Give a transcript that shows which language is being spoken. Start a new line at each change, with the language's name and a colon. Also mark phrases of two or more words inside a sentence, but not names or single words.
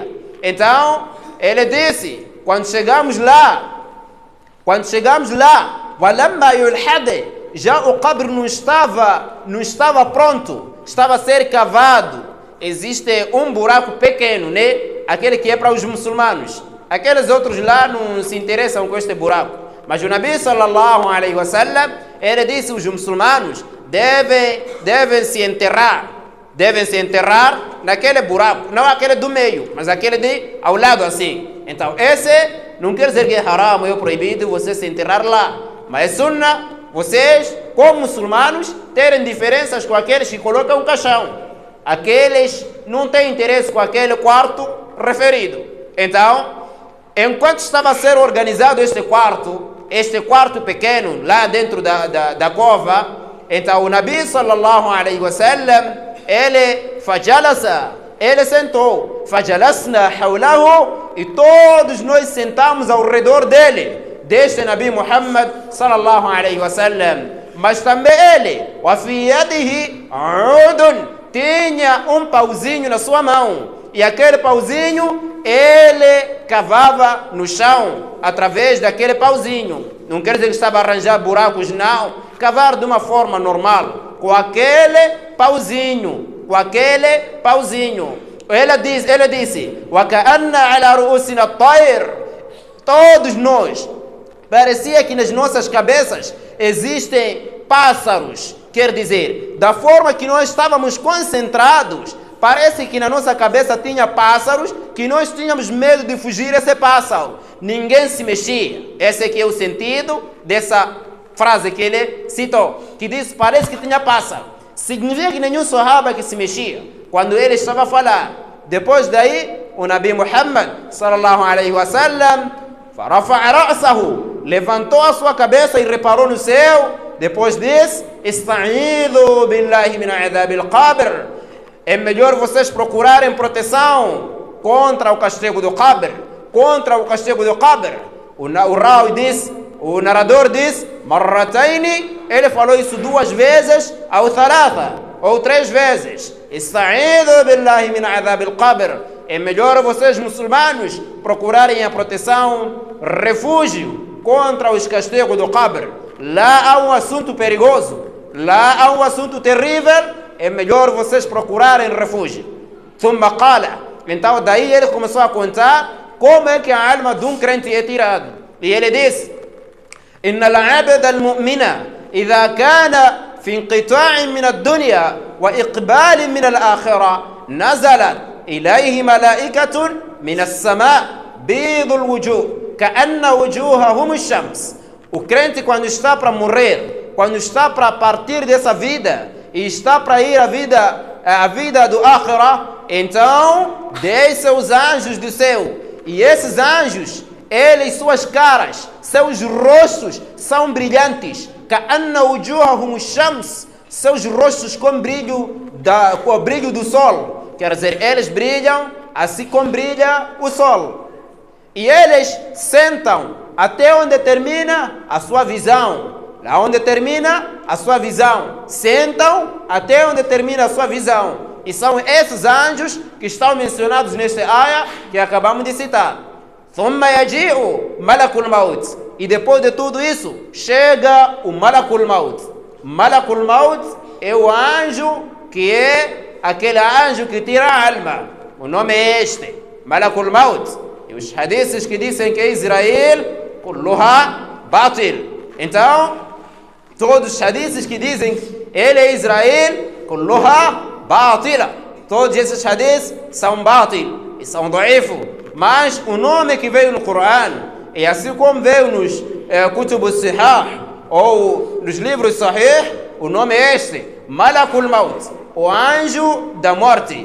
Portuguese: Então, ele disse, quando chegamos lá,
Arabic: ولما يلحد,
Portuguese: já o qabr não estava pronto, estava a ser cavado. Existe um buraco pequeno, né? Aquele que é para os muçulmanos. Aqueles outros lá não se interessam com este buraco. Mas o Nabi
Arabic: صلى الله عليه وسلم,
Portuguese: ele disse: os muçulmanos devem se enterrar naquele buraco, não aquele do meio, mas aquele de ao lado assim. Então esse não quer dizer que é haram, é proibido você se enterrar lá, mas é sunnah vocês, como muçulmanos, terem diferenças com aqueles que colocam um caixão. Aqueles não têm interesse com aquele quarto referido. Então, enquanto estava a ser organizado este quarto pequeno lá dentro da cova, então o Nabi
Arabic: صلى الله عليه وسلم,
Portuguese: ele sentou,
Arabic: فجلسنا حوله,
Portuguese: e todos nós sentamos ao redor dele, deste Nabi Muhammad
Arabic: صلى الله عليه وسلم.
Portuguese: Mas também ele,
Arabic: وفي يده عود,
Portuguese: tinha um pauzinho na sua mão, e aquele pauzinho ele cavava no chão através daquele pauzinho. Não quer dizer que estava a arranjar buracos, não. Cavar de uma forma normal, com aquele pauzinho, Ele disse,
Arabic: وَكَأَنَّ عَلَى رُؤُسِنَا الطَّيْرِ.
Portuguese: Todos nós, parecia que nas nossas cabeças existem pássaros. Quer dizer, da forma que nós estávamos concentrados, parece que na nossa cabeça tinha pássaros, que nós tínhamos medo de fugir esse pássaro. Ninguém se mexia. Esse aqui é o sentido dessa frase que ele citou, que diz, parece que tinha pássaro. Significa que nenhum sahaba que se mexia quando ele estava a falar. Depois daí, o Nabi Muhammad
Arabic: صلى الله عليه وسلم فرفع رأسه,
Portuguese: levantou a sua cabeça e reparou no céu. Depois disso,
Arabic: استعيذوا بالله من عذاب القبر.
Portuguese: É melhor vocês procurarem proteção contra o castigo do Qabr. O narrador diz, marrataini, ele falou isso 2 vezes, ou thalatha, ou 3 vezes.
Arabic: استعيذوا بالله من عذاب القبر.
Portuguese: É melhor vocês, muçulmanos, procurarem a proteção, refúgio contra os castigos do Qabr. Lá há um assunto perigoso, lá há um assunto terrível, é melhor vocês procurarem refúgio.
Arabic: ثم قال.
Portuguese: Então daí ele começou a contar como é que a alma de um crente é tirada. E ele diz,
Arabic: إن العبد المؤمن إذا كان في انقطاع من الدنيا وإقبال من الآخرة نزلت إليه ملائكة من السماء بيض الوجوه كأن وجوههم الشمس.
Portuguese: O crente, quando está para morrer, quando está para partir dessa vida e está para ir à vida do Akhirah, então desce os anjos do céu. E esses anjos, eles, suas caras, seus rostos são brilhantes.
Arabic: كأن وجوههم الشمس.
Portuguese: Seus rostos com o brilho do sol. Quer dizer, eles brilham assim como brilha o sol. E eles sentam até onde termina a sua visão. Lá onde termina a sua visão. Sentam até onde termina a sua visão. E são esses anjos que estão mencionados nesta área que acabamos de citar.
Arabic: ثم يجيء ملك الموت.
Portuguese: E depois de tudo isso, chega o Malakul Maut. Malakul Maut é o anjo que é aquele anjo que tira a alma. O nome é este, Malakul Maut. E os hadiths que dizem que é Israel,
Arabic: كلها باطل.
Portuguese: Então, todos os hadiths que dizem que ele é Israel,
Arabic: كلها باطلة.
Portuguese: Todos esses hadiths são batil e são da'if. Mas o nome que veio no Coran, e assim como veio nos
Arabic: كتب صحاح,
Portuguese: ou nos livros Sahih, o nome é este, Malakul Maut, o anjo da morte.